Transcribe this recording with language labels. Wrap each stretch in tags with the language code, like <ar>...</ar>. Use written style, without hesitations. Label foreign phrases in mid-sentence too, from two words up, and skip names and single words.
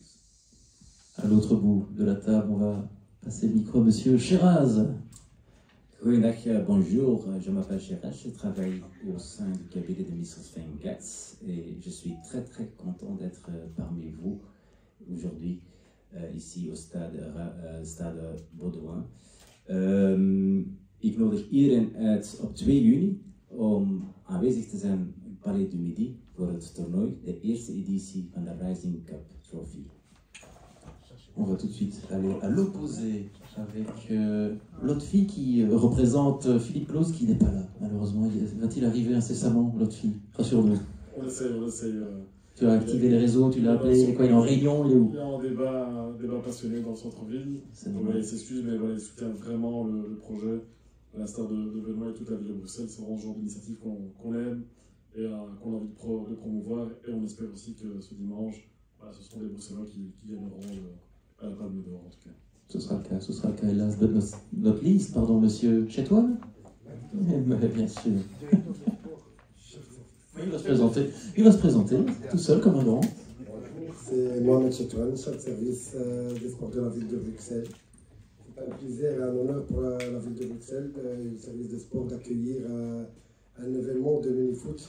<fr>À l'autre bout de la table, on va passer le micro à monsieur Sheraz. Goedendag, bonjour, je m'appelle Sheraz, je travaille au sein du cabinet de Mr. Sven Gatz et je suis très content d'être parmi vous aujourd'hui, ici au stade Baudouin.</fr> <nl>Ik nodig iedereen uit op 2 juni om aanwezig te zijn in het Palais du Midi voor het toernooi, de eerste editie van de Rising Cup Trophy.</nl> <fr>On va tout de suite aller à l'opposé avec l'autre fille qui représente Philippe Claus qui n'est pas là, malheureusement. Va-t-il arriver incessamment, l'autre fille? Rassure-nous. On essaye. Tu as activé les réseaux, tu l'as appelé, quoi, il est en réunion, il est où? Il est en débat passionné dans le centre-ville. Il s'excuse, mais voilà, il soutient vraiment le projet, à l'instar de Benoît et toute la ville de Bruxelles. C'est vraiment ce genre d'initiative qu'on aime et qu'on a envie de promouvoir. Et on espère aussi que ce dimanche, ce seront des Bruxellois qui gagneront à la Palme d'Or, en tout cas. Ce sera le cas, hélas,</fr> <en>but not least,</en> <fr>pardon, monsieur Chetouane. Bien sûr. Il va se présenter tout seul comme un grand. C'est Mohamed Chetouane, chef de service des sports de la ville de Bruxelles. C'est un plaisir et un honneur pour la ville de Bruxelles, le service des sports, d'accueillir un événement de mini-foot.</fr>